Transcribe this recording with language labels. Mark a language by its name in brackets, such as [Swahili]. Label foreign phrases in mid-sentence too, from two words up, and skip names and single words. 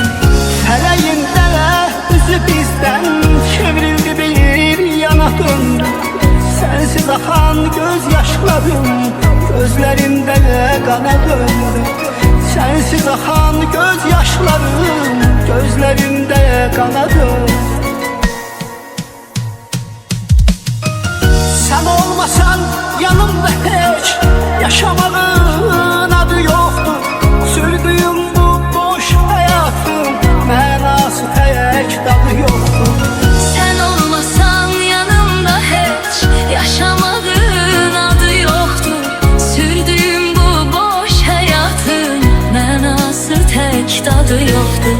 [Azerbaijani] Fələyində üzü bizdən çevrildi, bir yana döndü. Sensiz axan göz yaşlarım gözlerimdə qana döndü. Sensiz axan göz yaşlarım gözlerimdə qana döndü. [Turkish] Sen olmasan yanımda hiç yaşamağın adı yoktur. Sürdüğüm bu boş hayatın mənası tek tadı yoktur. [Azerbaijani] Sen olmasan yanımda heç yaşamağın adı yoxdur. Sürdüyüm bu boş həyatın mənası tək dadı yoxdur.